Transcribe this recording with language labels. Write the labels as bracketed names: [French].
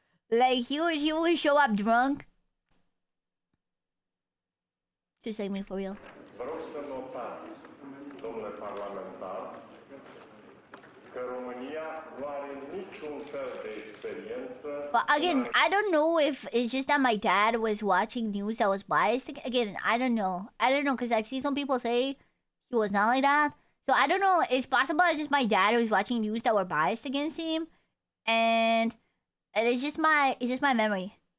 [English] Like he would show up drunk. Just like me for real. [Romanian] Vă rog să notați, domnule parlamentar, că România nu are niciun fel de experiență. [English] But again, I don't know if it's just that my dad was watching news that was biased. Again, I don't know. Because I've seen some people say he was not like that. So I don't know. It's possible it's just my dad who was watching news that were biased against him. And it's just my memory.